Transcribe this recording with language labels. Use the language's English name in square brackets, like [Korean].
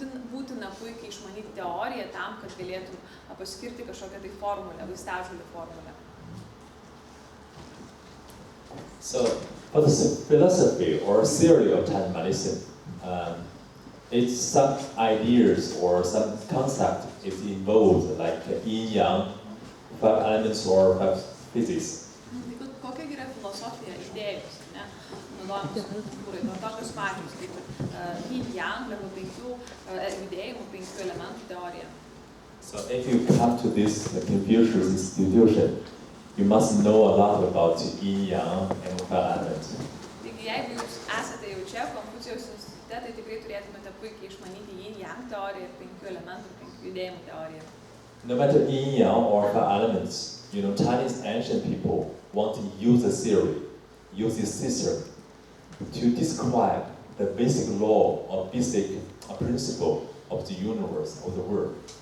[Lithuanian] Būtina puikiai išmanyti teoriją tam, kad galėtum paskirti kažkokią tai formulę, vaistažolių formulę. [English] So, for the philosophy or theory of Chinese medicine, it's some ideas or some concept is involved, like yin-yang, 5 elements or 5 physics. [Lithuanian] Kokia yra filosofija idėjos, ne? Naudojamos akupunktūrai, tokios pačios kaip yin-yang arba 5 judėjimų, 5 elementų teorija. [English] So, if you come to this Confucius institution, you must know a lot about yin-yang and 5 elements. [Lithuanian] Taigi, jeigu jūs esate jau čia, Konfucijaus institute, tai tikrai turėtumėte puikiai išmanyti yin-yang teoriją ir 5 elementų, 5 judėjimų teoriją. [English] No matter yin-yang or 5 elements, Chinese ancient people want to use the theory, use this system to describe the basic law or basic principle of the universe, of the world.